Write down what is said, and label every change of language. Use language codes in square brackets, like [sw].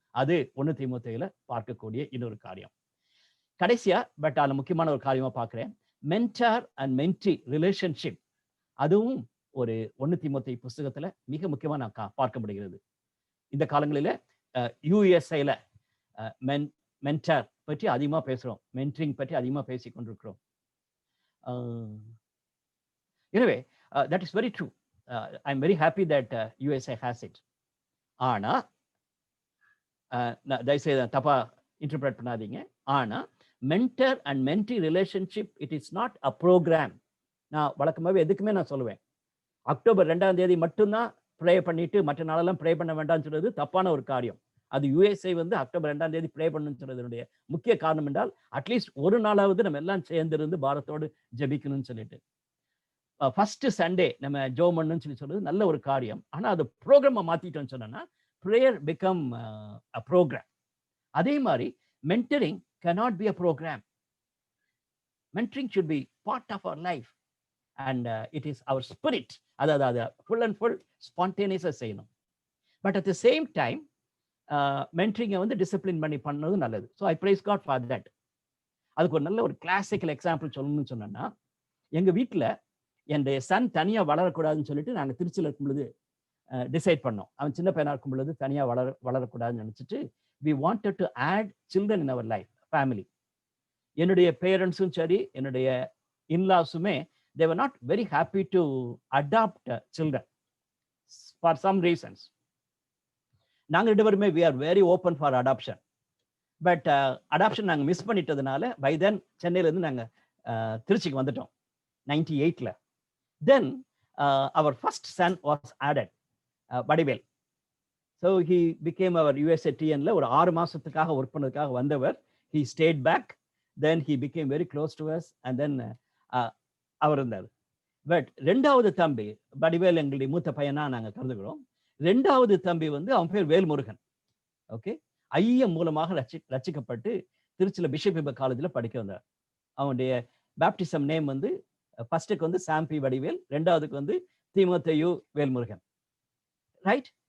[ta] அது 1 தீமோத்தேயுல பார்க்கக்கூடிய இன்னொரு காரியம். கடைசியா பட் அதுல முக்கியமான ஒரு காரியமா பார்க்கிறேன், மென்டார் அண்ட் மென்டி ரிலேஷன்ஷிப். அதுவும் ஒரு 1 தீமோத்தேயு புஸ்தகத்துல மிக முக்கியமா நான் பார்க்கப்படுகிறது. இந்த காலங்களில USA மென்டார் பற்றி அதிகமா பேசுறோம், மென்டரிங் பற்றி அதிகமா பேசிக் கொண்டிருக்கிறோம். [en] எனவே that is very true. I'm very happy that USA has it. [ta] ஆனா தயவுசெய்து தப்பா இன்டர்பிரேட் பண்ணாதீங்க. [en] ஆனா mentor and mentee relationship it is not a program. [ta] நான் வழக்கமாகவே எதுக்குமே நான் சொல்லுவேன், அக்டோபர் 2ஆம் தேதி மட்டும்தான் ப்ரே பண்ணிட்டு மற்ற நாளெல்லாம் ப்ரே பண்ண வேண்டாம்னு சொல்றது தப்பான ஒரு காரியம். அது USA வந்து அக்டோபர் 2ஆம் தேதி ப்ரே பண்ணணும்னு சொல்றதுடைய முக்கிய காரணம் என்றால் அட்லீஸ்ட் ஒரு நாளாவது நம்ம எல்லாம் சேர்ந்திருந்து பாரத்தோடு ஜெபிக்கணும்னு சொல்லிட்டு ஃபர்ஸ்ட் சண்டே நம்ம ஜெபம் பண்ணணும்னு சொல்றது நல்ல ஒரு காரியம். ஆனா அது ப்ரோக்ராமை மாத்திட்டோம்னு சொன்னா [en] prayer become a program. [ta] அதே மாதிரி [en] mentoring cannot be a program. Mentoring should be part of our life. and it is our spirit. அதாவது full and full spontaneous செய்யணும். But at the same time, mentoring வந்து discipline [ta] பண்ணி பண்ணது நல்லது. [en] So I praise God for that. [ta] அதுக்கு ஒரு நல்ல ஒரு கிளாசிக்கல் எக்ஸாம்பிள் சொல்லணும்னு சொன்னோன்னா, எங்கள் வீட்டில் என்னுடைய சன் தனியாக வளரக்கூடாதுன்னு சொல்லிட்டு நாங்கள் திருச்சியில் இருக்கும் பொழுது டிசைட் பண்ணோம். அவன் சின்ன பையனாக இருக்கும் பொழுது தனியாக வளரக்கூடாதுன்னு நினச்சிட்டு [en] We wanted to add children in our life, family. [ta] என்னுடைய பேரண்ட்ஸும் சரி, என்னுடைய இன்லாஸுமே [en] they were not very happy to adopt children for some reasons. [ta] நாங்க ரெண்டு பேருமே [en] we are very open for adoption, but adoption [ta] நாங்க மிஸ் பண்ணிட்டதுனால [en] by then [ta] சென்னையில இருந்து நாங்க திருச்சிக்கு வந்துட்டோம் 98ல. [en] then our first son was added, Vadivel. so he became our [ta] USA TNல ஒரு 6 மாசத்துக்காக ஒர்க் பண்ணதுக்காக வந்தவர். [en] he stayed back, then he became very close to us, and then [ta] அவர் இருந்தார். பட் ரெண்டாவது தம்பி வடிவேல் எங்களுடைய மூத்த பையனா நாங்கள் கருதுகிறோம். ரெண்டாவது தம்பி வந்து அவன் பேர் வேல்முருகன். ஓகே, ஐயம் மூலமாக ரச்சிக்கப்பட்டு திருச்சியில் பிஷப் காலேஜில் படிக்க வந்தார். அவனுடைய பேப்டிசம் நேம் வந்து ஃபர்ஸ்ட்டுக்கு வந்து சாம்பி வடிவேல், ரெண்டாவதுக்கு வந்து தீமோத்தேயு வேல்முருகன். ரைட்.